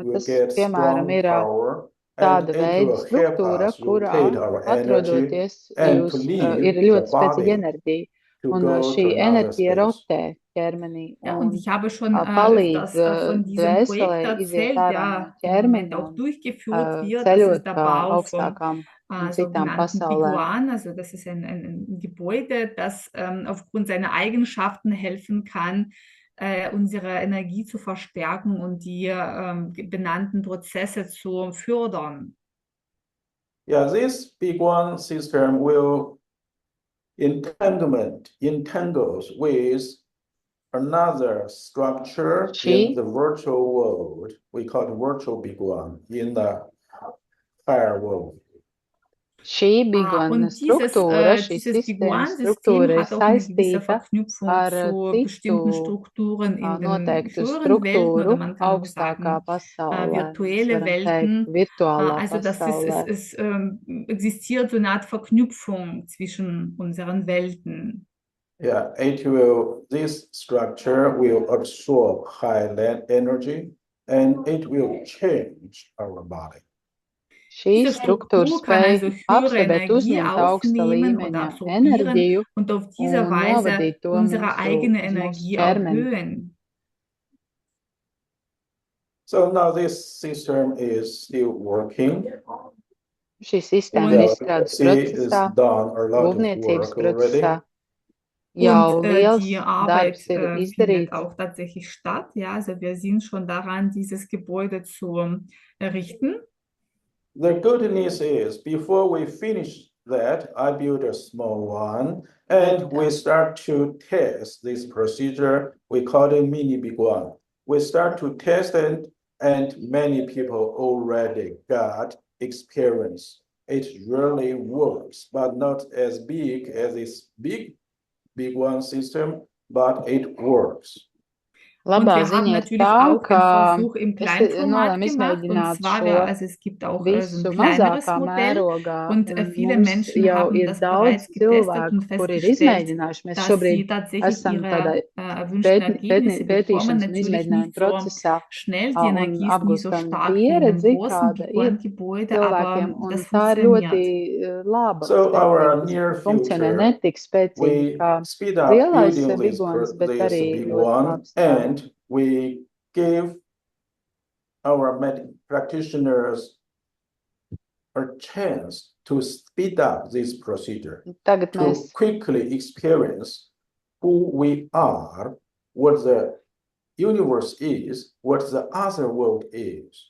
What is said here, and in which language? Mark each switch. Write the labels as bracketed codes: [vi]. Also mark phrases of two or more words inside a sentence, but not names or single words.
[lv] Tas, piemēram, ir tāda veida struktūra, kurā atrodoties ir ļoti spēcīga enerģija. Un šī enerģija rotē ķermenī un palīdz dvēselē iziet ārā no ķermeņa un ceļot pa augstākām und citām pasaulēm. [de] Also das ist ein Gebäude, das aufgrund seiner Eigenschaften helfen kann, unsere Energie zu verstärken und die benannten Prozesse zu fördern. [en] Yeah, this big one system will entangles with another structure in the virtual world. We call it virtual big one in the higher world. [lv] Šī bigona struktūra, šī sistēmas struktūra ir saistīta ar citu noteiktu struktūru augstākā pasaulē, virtuālā pasaulē. [de] Es existiert so eine Art Verknüpfung zwischen unseren Welten. [en] Yeah, this structure will absorb high energy and it will change our body. [lv] Šī struktūra spēj absorbēt, uzņemt augsta līmeņa enerģiju un novadīt to mūsu ķermeni. [en] So now this system is still working. [lv] Šī sistēma ir izstrādes procesā, būvniecības procesā. Jau liels darbs ir izdarīts. [de] Auch tatsächlich statt. Ja, also wir sind schon daran, dieses Gebäude zu errichten. [en] The good news is, before we finish that, I built a small one, and we start to test this procedure. We call it mini big one. We start to test it, and many people already got experience. It really works, but not as big as this big one system, but it works. [lv] Labā ziņa ir tā, ka es nolēmu izmēģināt šo visu mazākā mērogā, un mums jau ir daudz cilvēku, kuri ir izmēģinājuši. Mēs šobrīd esam tādā pētīšanas un izmēģinājuma procesā un apgūstam pieredzi, kāda ir cilvēkiem, un tā ir ļoti laba. Funkcionē ne tik spēcīgi kā lielais bigons, bet arī ļoti labs. [en] We give our practitioners a chance to speed up this procedure, to quickly experience who we are, what the universe is, what the other world is.